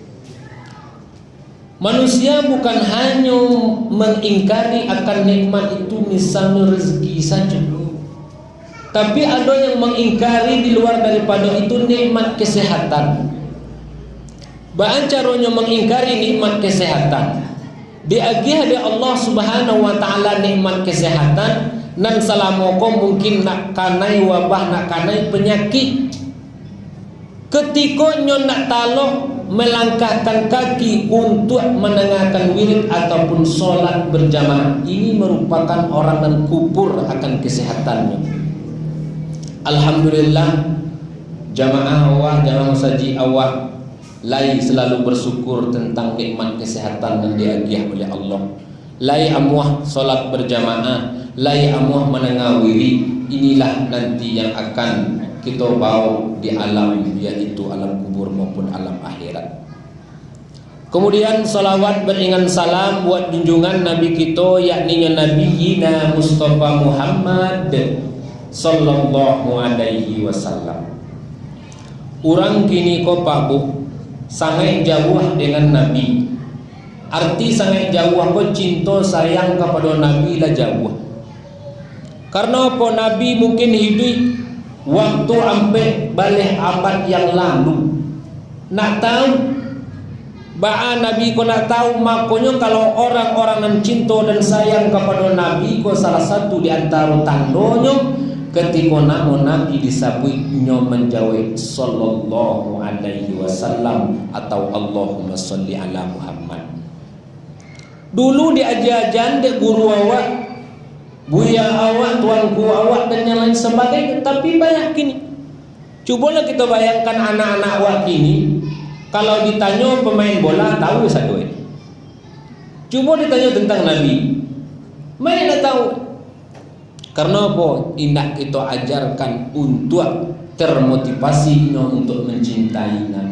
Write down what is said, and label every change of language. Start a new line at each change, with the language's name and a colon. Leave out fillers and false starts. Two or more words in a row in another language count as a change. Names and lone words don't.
Indonesian: Manusia bukan hanya mengingkari akan nikmat itu misalnya rezeki saja, tapi ada yang mengingkari di luar daripada itu nikmat kesehatan. Bagaimana caranya mengingkari nikmat kesehatan? Diagih oleh Allah
Arabic: Subhanahu wa taala
Indonesian: nikmat kesehatan,
Minangkabau: nan selama kau mungkin nak kanai wabah, nak kanai penyakit.
Indonesian: Ketika nyo nak talok melangkahkan kaki untuk mendengarkan wirid ataupun solat berjamaah, ini merupakan orang yang kufur akan kesehatannya. Alhamdulillah, jamaah awak, jamaah masjid awak lai selalu bersyukur tentang nikmat kesehatan yang diagih oleh Allah.
Minangkabau: Lai amuah solat berjamaah, lai amuah mendengar wirid.
Indonesian: Inilah nanti yang akan kita bawa di alam, yaitu alam kubur maupun alam akhirat. Kemudian salawat beringan salam buat junjungan Nabi kita, yakni Nabi Yina Mustafa Muhammad
Arabic: sallallahu alaihi wasallam.
Minangkabau: Orang kini ko pabuh sangat jauh dengan Nabi. Arti sangat jauh ko cinta sayang kepada Nabi lah jauh.
Indonesian: Karena apa? Nabi mungkin hidup waktu sampai balik abad yang lalu. Nak tahu bahwa Nabi ko nak tahu, makanya kalau orang-orang yang cinta dan sayang kepada Nabi ko, salah satu di antara tandanya ketika nama Nabi disebutnya menjawab
Arabic: sallallahu alaihi wasallam
Indonesian: atau
Arabic: Allahumma salli ala Muhammad.
Minangkabau: Dulu diajar-ajar dek guru awak, buya awak, tuanku awak dan yang lain sebagainya.
Indonesian: Tapi banyak kini, cobalah kita bayangkan anak-anak awak kini, kalau ditanya pemain bola tahu satu ini. Coba ditanya tentang Nabi, mana tahu? Karena apa? Indah kita ajarkan untuk termotivasinya untuk mencintai Nabi.